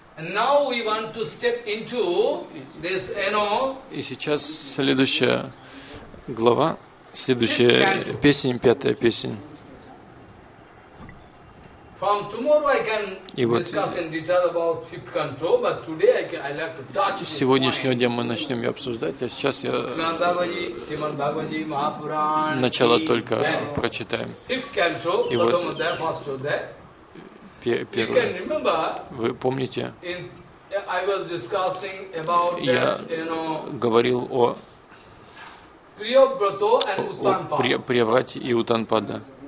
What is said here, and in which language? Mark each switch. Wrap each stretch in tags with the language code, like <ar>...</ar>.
<en>And now we want to step into this, you know.</en> <ru>И сейчас следующая глава, следующая песня, пятая песня.</ru> <en>From tomorrow I can discuss in detail about fifth canto, but today I like to touch.</en> <ru>С сегодняшнего дня мы начнем ее обсуждать, а сейчас я начало только прочитаем.</ru> <en>Fifth canto, bottom of the first to that.</en> <ru>Первое. Вы помните? Я говорил о Приаврате и Утанпаде.</ru>